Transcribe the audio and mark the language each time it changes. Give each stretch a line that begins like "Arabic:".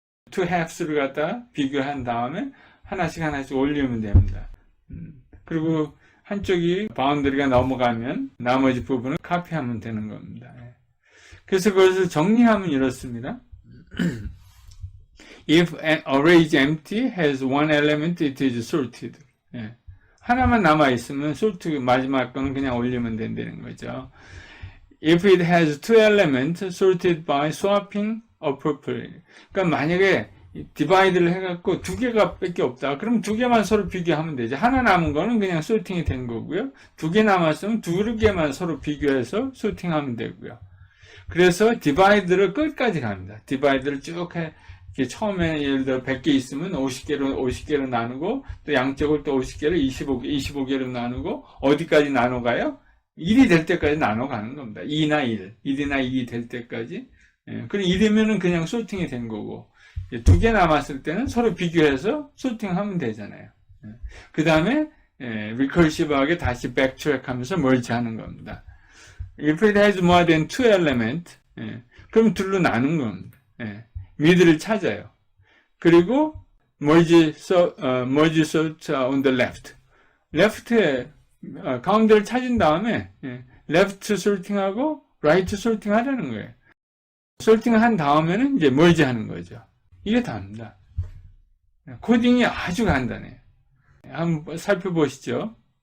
English: two halves
Korean: 를 갖다 비교한 다음에 하나씩 올리면 됩니다. 그리고 한쪽이 바운더리가 넘어가면 나머지 부분을 카피하면 되는 겁니다. 그래서 그것을 정리하면 이렇습니다.
English: If an array is empty, has one element, it is sorted.
Korean: 하나만 남아있으면 sort 마지막 거는 그냥 올리면 된다는 거죠.
English: If it has two elements, sorted by swapping appropriately.
Korean: 그러니까 만약에 디바이드를 해갖고 두 개가 밖에 없다. 그럼 두 개만 서로 비교하면 되죠. 하나 남은 거는 그냥 소팅이 된 거고요. 두 개 남았으면 두 개만 서로 비교해서 소팅하면 되고요. 그래서 디바이드를 끝까지 갑니다. 디바이드를 쭉 해. 처음에 예를 들어 100개 있으면 50개로 나누고, 또 양쪽을 또 50개를 25개로 나누고, 어디까지 나눠가요? 1이 될 때까지 나눠가는 겁니다. 2나 1이나 2이 될 때까지. 그럼 1이면은 그냥 소팅이 된 거고, 두 개 남았을 때는 서로 비교해서 소팅하면 되잖아요. 그 다음에 리커시브하게 다시 백트랙 하면서 멀지 하는 겁니다.
English: If it has more than two elements,
Korean: 그럼 둘로 나눈 겁니다. 미드를 찾아요. 그리고
English: merge sort on the left.
Korean: left에 가운데를 찾은 다음에 left sorting하고 right sorting 하라는 거예요. sorting을 한 다음에는 이제 merge 하는 거죠. 이게 다입니다. 코딩이 아주 간단해요. 한번 살펴보시죠.